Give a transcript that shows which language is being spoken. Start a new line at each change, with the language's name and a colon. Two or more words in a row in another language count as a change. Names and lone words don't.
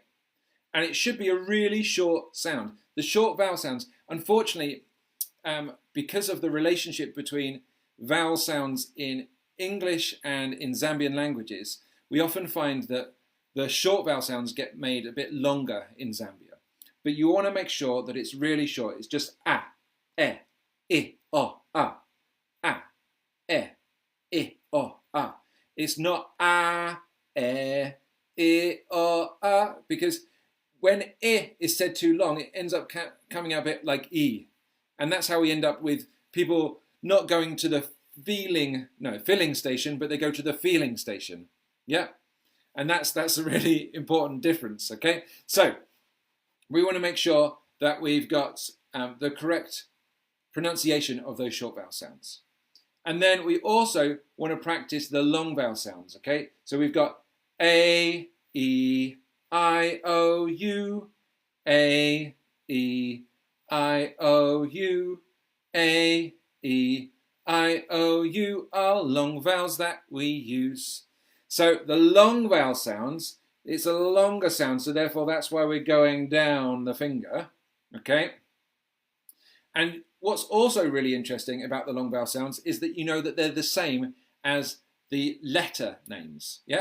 English: And it should be a really short sound. The short vowel sounds, unfortunately, because of the relationship between vowel sounds in English and in Zambian languages, we often find that the short vowel sounds get made a bit longer in Zambia. But you want to make sure that it's really short. It's just a, e, o, a, e, o, a. It's not a, e, o, a, because when I is said too long, it ends up coming out a bit like E. And that's how we end up with people not going to the filling station, but they go to the feeling station. Yeah. And that's a really important difference, okay? So we want to make sure that we've got the correct pronunciation of those short vowel sounds. And then we also want to practice the long vowel sounds, okay? So we've got A, E, I, O, U, A, E, I, O, U, A, E, I, O, U are long vowels that we use. So the long vowel sounds, it's a longer sound, so therefore that's why we're going down the finger, okay? And what's also really interesting about the long vowel sounds is that you know that they're the same as the letter names, yeah?